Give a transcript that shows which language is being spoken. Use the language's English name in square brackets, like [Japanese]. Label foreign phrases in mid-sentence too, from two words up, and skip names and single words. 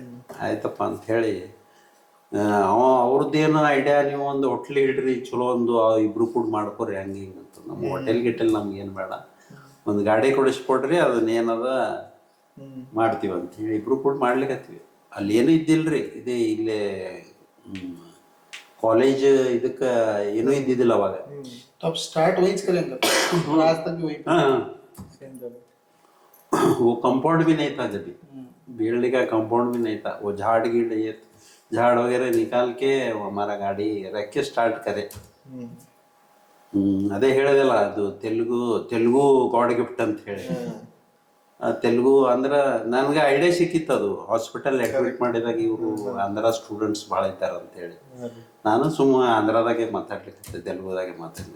[Kannada] ಆಯ್ತಪ್ಪ ಅಂಥೇಳಿ ಅವ್ರದ್ದೇನು ಐಡಿಯಾ, ನೀವು ಒಂದು ಹೋಟ್ಲ್ ಇಡ್ರಿ ಚಲೋ, ಒಂದು ಇಬ್ರು ಕೂಡ ಮಾಡ್ಕೊರಿ ಹಂಗೆ ಹಿಂಗೆ ಅಂತ. ನಮ್ಮ ಹೋಟೆಲ್ ಗಿಟೆಲ್ ನಮ್ಗೇನು ಬೇಡ, ಒಂದು ಗಾಡಿ ಕೊಡಿಸ್ಕೊಡ್ರಿ, ಅದನ್ನೇನದ ಮಾಡ್ತೀವಿ ಅಂಥೇಳಿ ಇಬ್ರು ಕೂಡ ಮಾಡ್ಲಿಕ್ಕತ್ತೀವಿ. ಅಲ್ಲಿ ಏನೂ ಇದ್ದಿಲ್ರಿ, ಇದೇ ಇಲ್ಲೇ कॉलेज ಇದಕ್ಕೆ ಏನೂ ಇದ್ದಿದ್ದಿಲ್ಲ ಅವಾಗ. [Hindi] तो आप स्टार्ट वहीं से करेंगे और आज तक भी वहीं पे सेम जगह. वो कंपाउंड भी नहीं था जब, बिल्डिंग का कंपाउंड भी नहीं था. वो झाड़ गिड़ ये झाड़ वगैरह निकाल के वो हमारा गाड़ी रख के स्टार्ट करे. [Kannada] ಅದೇ ಹೇಳಿದಲ್ಲ, ಅದು ತೆಲುಗು [English] God gift [Kannada] ಅಂತ ಹೇಳಿ. ತೆಲುಗು ಅಂದ್ರೆ ನನಗೆ ಐಡಿಯಾ ಸಿಕ್ಕಿತ್ತು. ಅದು [English] hospital admit [Kannada] ಮಾಡಿದಾಗ ಇವರು ಆಂಧ್ರ ಸ್ಟೂಡೆಂಟ್ಸ್ ಭಾಳ ಇದ್ದಾರೆ ಅಂತೇಳಿ ನಾನು ಸುಮ್ಮನೆ ಆಂಧ್ರದಾಗೆ ಮಾತಾಡ್ಲಿಕ್ಕೆ, ತೆಲುಗುದಾಗೆ ಮಾತಾಡಿದೆ.